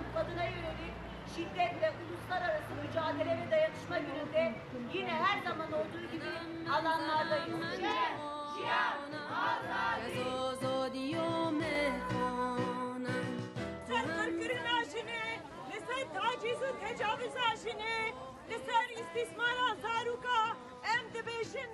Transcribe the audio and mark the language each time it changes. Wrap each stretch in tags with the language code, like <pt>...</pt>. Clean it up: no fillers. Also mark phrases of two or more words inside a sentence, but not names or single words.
<tr>kadına yönelik şiddet ve uluslararası mücadele ve dayanışma gününde yine her zaman olduğu gibi alanlardayız.</tr> <ku>Serkirkirina jine, li ser taciz û tecavüza jine, li ser istismara zaruka, em dibêjin</ku>